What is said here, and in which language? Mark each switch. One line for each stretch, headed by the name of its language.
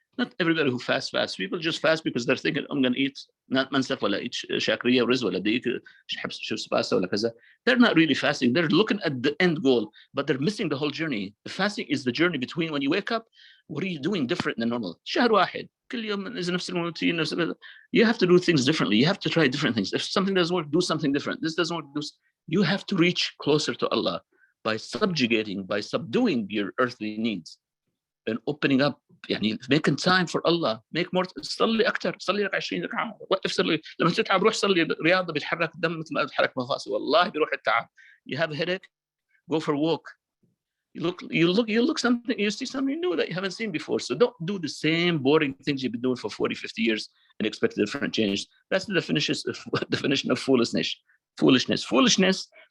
English: Not everybody who fasts. People just fast because they're thinking I'm going to eat not
Arabic: منسف ولا
English: eat
Arabic: شاكرية ورز ولا بدي شو سباسة ولا كذا.
English: They're not really fasting. They're looking at the end goal, but they're missing the whole journey. The fasting is the journey between when you wake up, what are you doing different than normal?
Arabic: شهر واحد كل يوم إذا نفس الروتين نفس.
English: You have to do things differently. You have to try different things. If something doesn't work, do something different. This doesn't work, you have to reach closer to Allah by subduing your earthly needs and opening up, يعني making time for Allah, make more.
Arabic: صلي أكثر، صلي لك 20 ركعة، وقف صلي. لما تتعب روح صلي رياضة بتحرك الدم مثل ما بتحرك مفاصل. والله بيروح التعب.
English: You have a headache, go for a walk. You look something, you see something new that you haven't seen before. So don't do the same boring things you've been doing for 40, 50 years and expect a different change. That's the definition of foolishness. Foolishness